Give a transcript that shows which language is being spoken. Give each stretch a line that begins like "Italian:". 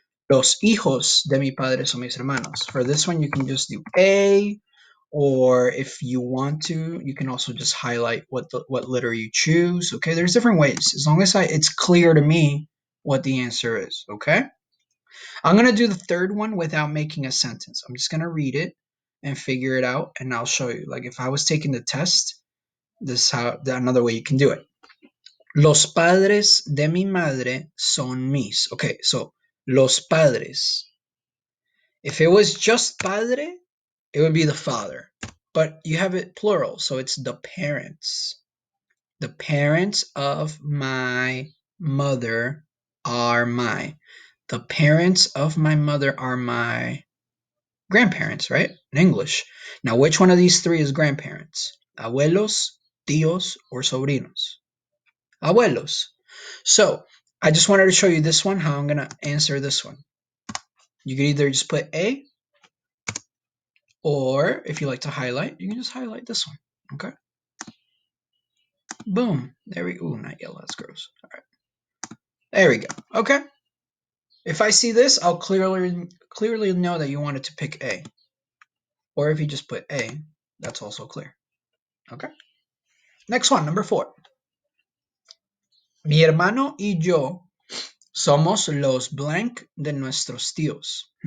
Spanish: Los hijos de mi padre son mis hermanos.
English: For this one, you can just do A, or if you want to, you can also just highlight what letter you choose. Okay, there's different ways. As long as it's clear to me what the answer is. Okay, I'm gonna do the third one without making a sentence. I'm just gonna read it and figure it out, and I'll show you. Like if I was taking the test, this is how another way you can do it.
Spanish: Los padres de mi madre son mis.
English: Okay, so los padres. If it was just padre, it would be the father. But you have it plural, so it's the parents. The parents of my mother are my. The parents of my mother are my grandparents, right? In English. Now, which one of these three is grandparents? Abuelos, tíos, or sobrinos? Abuelos. So, I just wanted to show you this one, how I'm going to answer this one. You can either just put A, or if you like to highlight, you can just highlight this one, okay? Boom. There we go. Ooh, not yellow. That's gross. All right. There we go. Okay. If I see this, I'll clearly know that you wanted to pick A. Or if you just put A, that's also clear. Okay. Next one, number 4.
Spanish: Mi hermano y yo somos los blank de nuestros tíos.